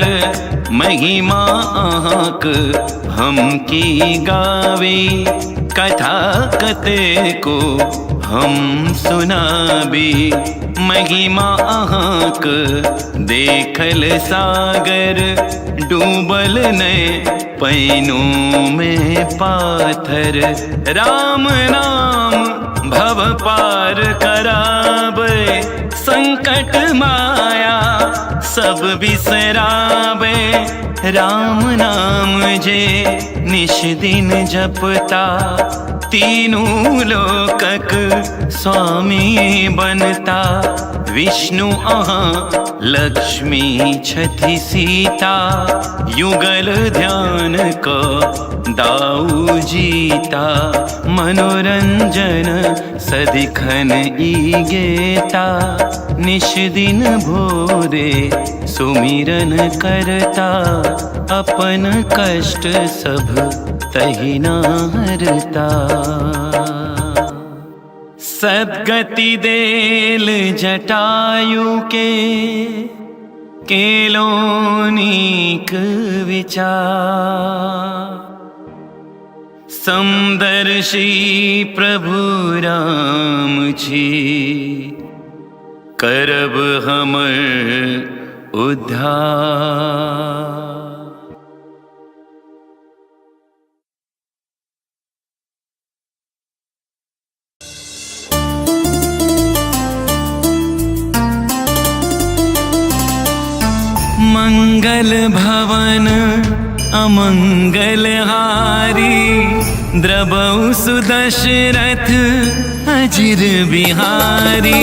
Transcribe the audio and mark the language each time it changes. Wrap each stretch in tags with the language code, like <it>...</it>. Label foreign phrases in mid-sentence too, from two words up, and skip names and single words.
<mai>महिमा आहाँक हम की गावी, कथा कते को हम सुनाबी। महिमा आहाँक देखल सागर, डूबल ने पैनों में पाथर। राम नाम भव पार कराबे, संकट माया सब बिसराबे। राम नाम जे निश दिन जपता, तीनों लोकक स्वामी बनता। विष्णु आहाँ लक्ष्मी छथि सीता, युगल ध्यान को दाऊ जीता। मनोरंजन सदिखन ई गेता, निश दिन भोरे सुमिरन करता। अपन कष्ट सब तहि न हरता, सद्गति देल जटायु के केलो नीक विचार। समदर्शी प्रभु राम छी, करब हमर उद्धार।</mai> <awa>मंगल भवन अमंगल हारी, द्रबहु सुदशरथ अजिर बिहारी।</awa>